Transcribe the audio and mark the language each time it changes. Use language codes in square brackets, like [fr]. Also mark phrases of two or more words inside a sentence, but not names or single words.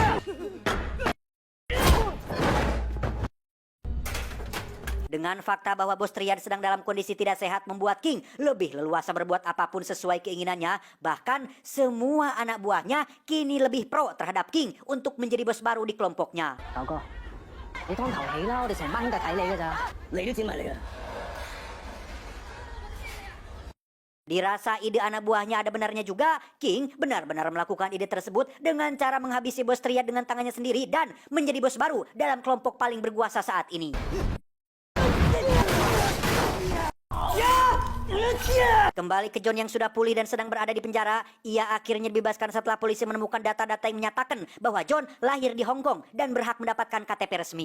[id] Dengan fakta bahwa Bos Triad sedang dalam kondisi tidak sehat membuat King lebih leluasa berbuat apapun sesuai keinginannya. Bahkan semua anak buahnya kini lebih pro terhadap King untuk menjadi bos baru di kelompoknya. [yue] 九哥，你當頭起啦，我哋成班兄弟睇你㗎咋。你都點埋你啊？ [id] Dirasa ide anak buahnya ada benarnya juga, King benar-benar melakukan ide tersebut dengan cara menghabisi Bos Triad dengan tangannya sendiri dan menjadi bos baru dalam kelompok paling berkuasa saat ini. Kembali ke John yang sudah pulih dan sedang berada di penjara, ia akhirnya dibebaskan setelah polisi menemukan data-data yang menyatakan bahwa John lahir di Hong Kong dan berhak mendapatkan KTP resmi.